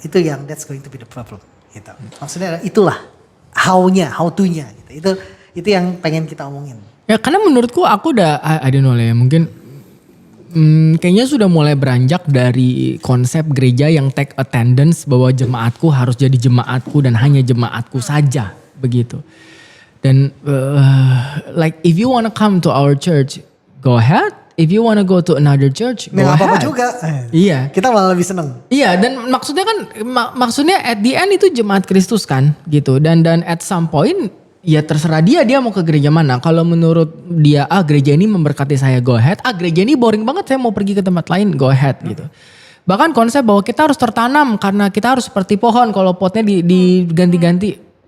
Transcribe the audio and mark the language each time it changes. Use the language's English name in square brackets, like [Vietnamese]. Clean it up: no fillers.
[Indonesian] Itu yang [English] that's going to be the problem [Indonesian] gitu. Maksudnya itulah how to-nya gitu. Itu yang pengen kita omongin. Ya karena menurutku aku udah [English] I don't know [Indonesian] lah ya mungkin kayaknya sudah mulai beranjak dari konsep gereja yang [English] take attendance [Indonesian] bahwa jemaatku harus jadi jemaatku dan hanya jemaatku saja begitu. [English] Dan like if you wanna come to our church, go ahead. If you wanna go to another church, go ahead. [Indonesian] Apa juga. Iya. Kita malah lebih seneng. Iya dan maksudnya [English] at the end [Indonesian] itu jemaat Kristus kan gitu. Dan [English] at some point [Indonesian] ya terserah dia mau ke gereja mana. Kalau menurut dia gereja ini memberkati saya, [English] go ahead. [Indonesian] Gereja ini boring banget, saya mau pergi ke tempat lain, go ahead gitu. Bahkan konsep bahwa kita harus tertanam karena kita harus seperti pohon kalau potnya diganti-ganti.